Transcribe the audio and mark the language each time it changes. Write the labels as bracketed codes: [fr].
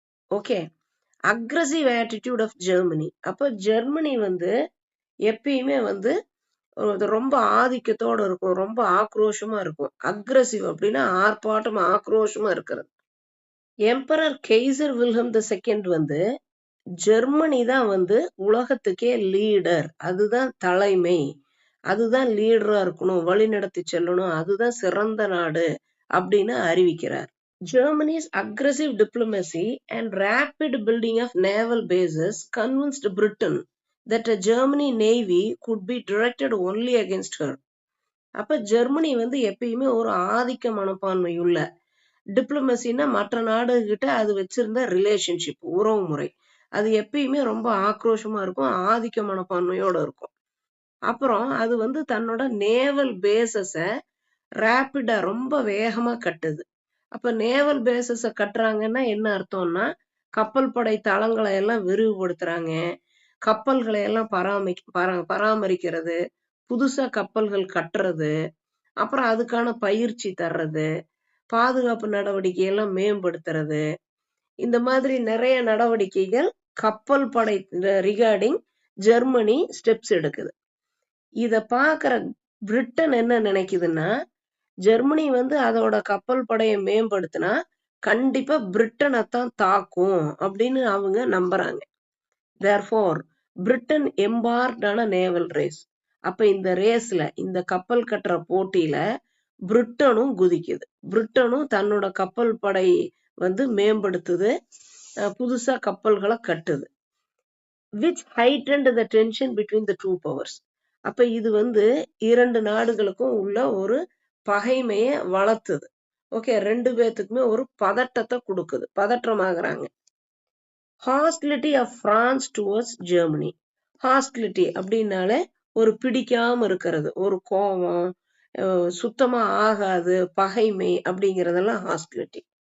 [en] Okay, aggressive attitude of Germany. [ta] அப்ப Germany வந்து எப்பயுமே வந்து ரொம்ப ஆதிக்கத்தோட இருக்கும், ரொம்ப ஆக்ரோஷமா இருக்கும். அக்ரெசிவ் அப்படின்னா ஆர்ப்பாட்டம், ஆக்ரோஷமா இருக்கிறது. எம்பரர் கெய்சர் வில்ஹம் II வந்து ஜெர்மனி தான் வந்து உலகத்துக்கே லீடர், அதுதான் தலைமை, அதுதான் லீடரா இருக்கணும், வழி நடத்தி செல்லணும், அதுதான் சிறந்த நாடு அப்படின்னு அறிவிக்கிறார். [en] Germany's aggressive diplomacy and rapid building of naval bases convinced Britain that a German navy could be directed only against her. [ta] அப்ப ஜெர்மனி வந்து எப்பயுமே ஒரு ஆதிக்க மனப்பான்மை உள்ள, டிப்ளமசின்னா மற்ற நாடுகிட்ட அது வச்சிருந்த ரிலேஷன்ஷிப், உறவு முறை, அது எப்பயுமே ரொம்ப ஆக்ரோஷமா இருக்கும், ஆதிக்க மனப்பான்மையோட இருக்கும். அப்புறம் அது வந்து தன்னோட நேவல் பேசஸ ரேப்பிடா ரொம்ப வேகமா கட்டுது. அப்ப நேவல் பேசஸ கட்டுறாங்கன்னா என்ன அர்த்தம்னா, கப்பல் படை தளங்களை எல்லாம் விரிவுபடுத்துறாங்க, கப்பல்களை எல்லாம் பராமரிக்கிறது, புதுசா கப்பல்கள் கட்டுறது, அப்புறம் அதுக்கான பயிற்சி தர்றது, பாதுகாப்பு நடவடிக்கை எல்லாம் மேம்படுத்துறது, இந்த மாதிரி நிறைய நடவடிக்கைகள் கப்பல் படை ரிகார்டிங் ஜெர்மனி ஸ்டெப்ஸ் எடுக்குது. இத பாக்குற பிரிட்டன் என்ன நினைக்குதுன்னா, ஜெர்மனி வந்து அதோட கப்பல் படையை மேம்படுத்தினா கண்டிப்பா பிரிட்டனைத்தான் தாக்கும் அப்படின்னு அவங்க நம்புறாங்க. [en] therefore Britain embarked on a naval race. [ta] அப்ப இந்த ரேஸ்ல, இந்த கப்பல் கட்டுற போட்டியில பிரிட்டனும் குதிக்குது. பிரிட்டனும் தன்னோட கப்பல் படை வந்து மேம்படுத்துது, புதுசா கப்பல்களை கட்டுது. [en] which heightened the tension between the two powers. [ta] அப்ப இது வந்து இரண்டு நாடுகளுக்கும் உள்ள ஒரு பகைமைய வளர்த்துது. ஓகே, ரெண்டு பேத்துக்குமே ஒரு பதட்டத்தை கொடுக்குது, பதற்றமாகறாங்க. [en] Hostility of France towards Germany. [ta] Hostility அப்படின்னாலே ஒரு பிடிக்காம இருக்கிறது, ஒரு கோபம், சுத்தமா ஆகாது, பகைமை அப்படிங்கறதெல்லாம் ஹாஸ்டிலிட்டி.